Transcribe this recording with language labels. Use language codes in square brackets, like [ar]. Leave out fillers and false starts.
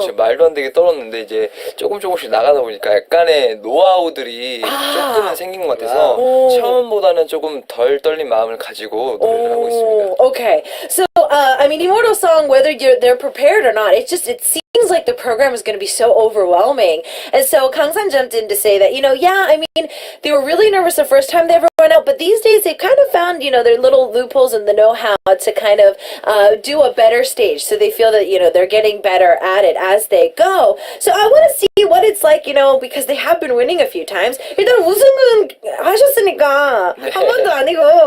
[ko] 진짜 말도 안 되게 떨었는데 이제 조금씩 나가다 보니까 약간의 노하우들이 조금은 생긴 것 같아서 처음보다는 조금 덜 떨린 마음을 가지고 노래를 하고 있습니다. [en] Okay. So, I mean, Immortal Song, whether they're prepared or not, it seems like the program is going to be so overwhelming. And so Kangsan jumped in to say that, I mean, they were really nervous the first time they ever went out, but these days they've kind of found, their little loopholes and the know-how to kind of do a better stage. So they feel that, they're getting better at it as they go. So I want to see what it's like, because they have been winning a few times. [ko] 일단 우승은 하셨으니까 한 번도 아니고.